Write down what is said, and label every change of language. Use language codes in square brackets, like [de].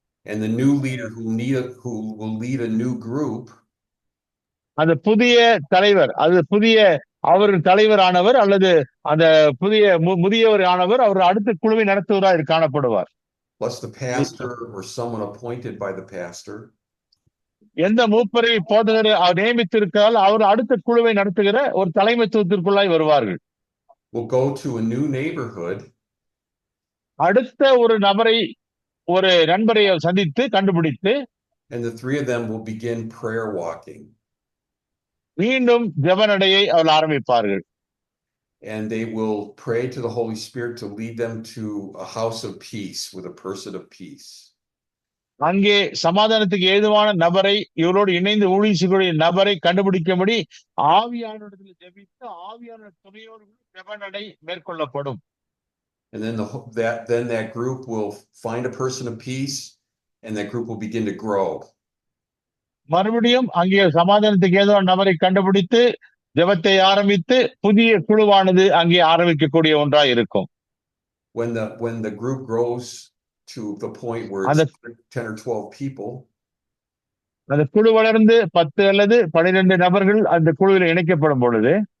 [en] And the new leader who will lead a new group, [ta] அந்த புதிய தலைவர் அவர்கள் தலைவரானவர் அல்லது அந்த புதிய முதியவர் ஆனவர் அவர் அடுத்த குழுவை நடத்துவராக காணப்படுவார். [en] Plus the pastor or someone appointed by the pastor. [ta] எந்த மூப்பரை போதகரை அவர் நியமித்திருக்கிறால் அவர் அடுத்த குழுவை நடத்துகிற ஒரு தலைமைத்துவத்திற்குள்ளாய் வருவார்கள். [en] We'll go to a new neighborhood. [ta] அடுத்த ஒரு நண்பரை சந்தித்து கண்டுபிடித்து [en] and the three of them will begin prayer walking. [ta] மீண்டும் ஜெபநடையை அவர்கள் ஆரம்பிப்பார்கள். [en] and they will pray to the Holy Spirit to lead them to a house of peace with a person of peace. [ta] அங்கே சமாதானத்துக்கு ஏதுவான நபரை, இவரோடு இணைந்து ஊழியக்கூடிய நபரை கண்டுபிடிக்கும்படி ஆவியானவரிடத்தில் ஜெபித்து ஆவியான துணையோடு ஜெப நடை மேற்கொள்ளப்படும். [en] And then that group will find a person of peace, and that group will begin to grow. [ta] மறுபடியும் அங்கே சமாதானத்துக்கு ஏதுவான நபரை கண்டுபிடித்து ஜெபத்தை ஆரம்பித்து புதிய குழுவானது அங்கே ஆரம்பிக்கக்கூடிய ஒன்றாய் இருக்கும். [en] When the group grows to the point where it's 10 or 12 people, [ta] அந்த குழு வளர்ந்து 10 அல்லது 12 நபர்கள் அந்த குழுவில் இணைக்கப்படும் பொழுது,